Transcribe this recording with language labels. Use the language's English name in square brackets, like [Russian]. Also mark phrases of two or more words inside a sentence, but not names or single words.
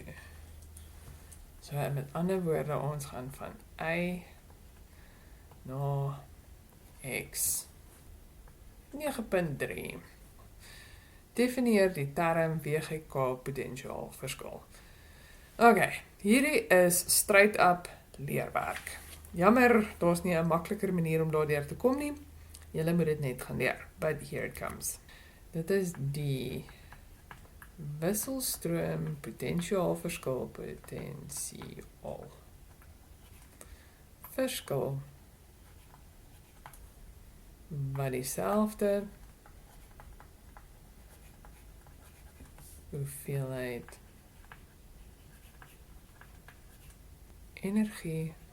[Afrikaans] So met ander woorde, ons gaan van Y na X. 9.3. Definieer die term WGK potentiaal verskil. Okay, hierdie is [English] straight up [Afrikaans] leerwerk. Jammer, daar's nie 'n makliker manier om daardeur te kom nie. Julle moet dit net gaan leer, [English] but here it comes. [Afrikaans] Dit is die wisselstroom potentiaal verskil wat dieselfde hoeveelheid energie